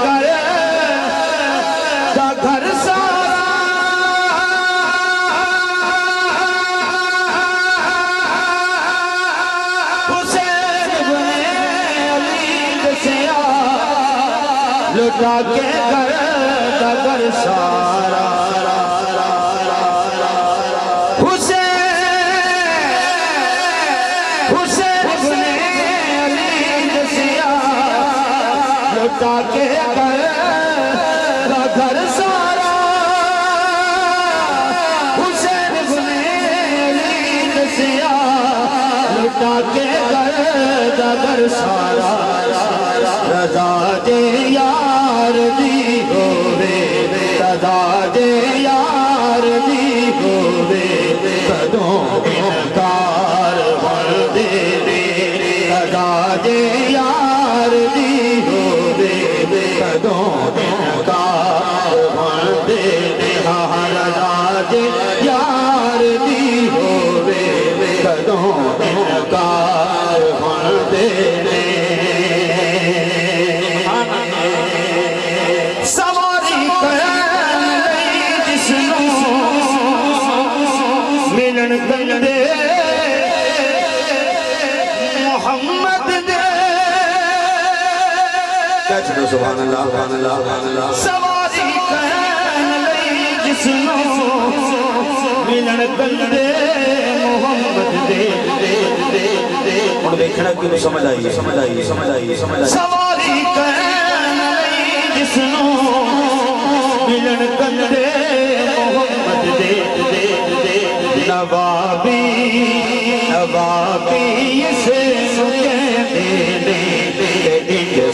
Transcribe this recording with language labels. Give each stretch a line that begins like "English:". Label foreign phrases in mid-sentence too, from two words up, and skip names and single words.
Punjabi: گھر سارا حسین بن علی سے لٹا کے گھر سارا حسین بن علی سے لٹا کے گھر سارا حسین بن علی سے لٹا کے گھر سارا رضا دے یار دی ہووے رضا دے یار دی ہووے کدوں انکار بندے نے رضا دے یار دی ہووے کدوں انکار بندے نے ہاں رضا دے یار دی ہووے کدوں انکار بندے نے سواری کرن لئی جس نوں ملن گندے محمد دے چڑھو
Arabic: سبحان اللہ
Punjabi: سواری کرن لئی جس نوں ملن گندے محمد دے اور دیکھنا کیوں سمجھ آئیے سواری کرن لئی جس نوں ملن گندے محمد دے نوابی اسے کہندے نے